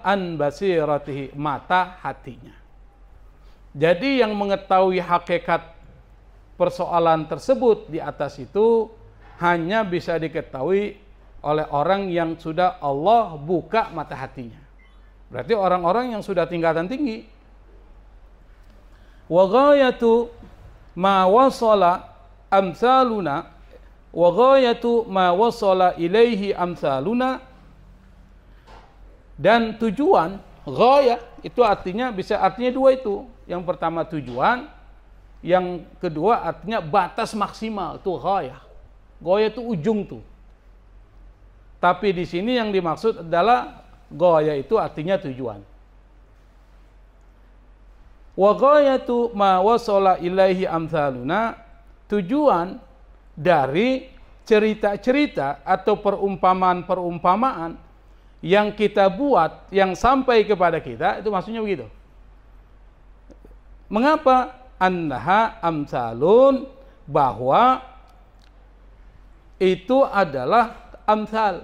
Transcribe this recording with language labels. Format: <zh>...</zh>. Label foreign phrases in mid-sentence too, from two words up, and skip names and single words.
<ar>عن بصيرته,</ar> <id>mata hatinya. Jadi yang mengetahui hakikat persoalan tersebut di atas itu hanya bisa diketahui oleh orang yang sudah Allah buka mata hatinya. Berarti orang-orang yang sudah tingkatan tinggi.</id> <ar>وغاية ما وصل أمثالنا وغاية ما وصل إليه أمثالنا,</ar> <id>dan tujuan ghayah itu artinya artinya dua itu. Yang pertama tujuan, yang kedua artinya batas maksimal, itu ghayah. Ghayah itu ujung tuh. Tapi di sini yang dimaksud adalah ghayah itu artinya tujuan.</id> <ar>وغاية ما وصل إليه أمثالنا,</ar> <id>tujuan dari cerita-cerita atau perumpamaan-perumpamaan yang kita buat, yang sampai kepada kita, itu maksudnya begitu. Mengapa?</id> <ar>أنها أمثال,</ar> <id>bahwa itu adalah amsal.</id>